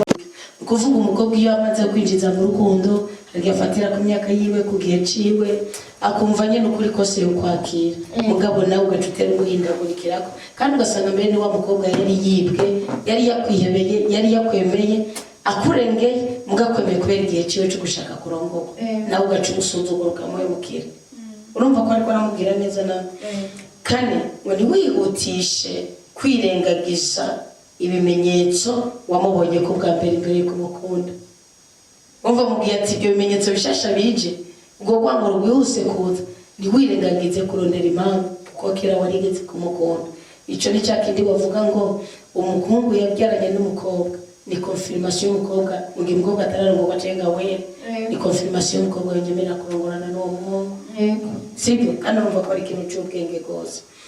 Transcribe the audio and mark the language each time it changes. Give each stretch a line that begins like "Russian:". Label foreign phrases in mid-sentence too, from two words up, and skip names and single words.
Rundi: kuvuga umukobwa iyo amaze kwinjiza mu rukundo agafatira ku myaka yiwe ku gihe ciwe akumva nyene ukuri kose yo kwakira mugabo nawe ugacutera umuhindagurikirako kandi ugasanga mbere ni wa mukobwa yari yibwe yari yakwihebeye yari yakwemeye akurengeye mugakwemeye kubera igihe ciwe cyo gushaka kurongorwa nawe ugaca umusuzuguro ukamuhemukira urumva ko ariko aramubwira neza nawe kane ngo ntiwihutishe kwirengagiza ibimenyetso wamubonye ko bwa mbere imbere kumukunda umva mubwiye ati ibyo bimenyetso bishasha bije ubwo rwango rwihuse kuza ntiwirengagize kurondera impamvu kuko kera warigeze kumukunda ico ni cyakindi bavuga ngo umuhungu yabyaranye n'umukobwa ni confirmation y'umukobwa mu gihe umukobwa atararongorwa cenga we ni confirmation y'umukobwa yemera kurongorana n'uwo muhungu sibyo kandi urumva ko ari ikintu cy'ubwenge rwose